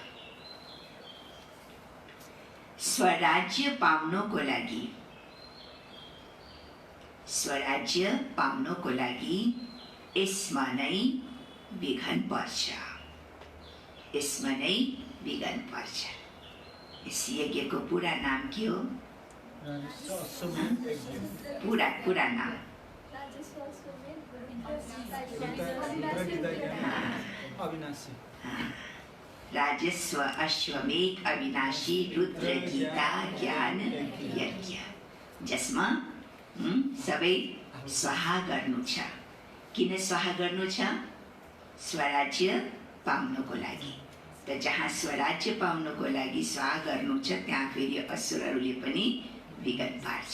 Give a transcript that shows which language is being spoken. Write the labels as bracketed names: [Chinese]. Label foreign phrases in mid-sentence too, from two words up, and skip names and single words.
[Nepali] स्वराज्य पाउनको लागि यसमा नै विघन पर्छ। यसमा नै विघन पर्छ। यस यज्ञको पूरा नाम के हो? पूरा नाम राजस्व अश्वमेध अविनाशी रुद्र गीता ज्ञान यज्ञ, जसमा सबै स्वाहा गर्नु छ। किन स्वाहा गर्नु छ? स्वराज्य पाउनको लागि। त जहाँ स्वराज्य पाउनको लागि स्वाहा गर्नु छ, त्यहाँ फेरि असुरहरूले पनि विघन पार्छ।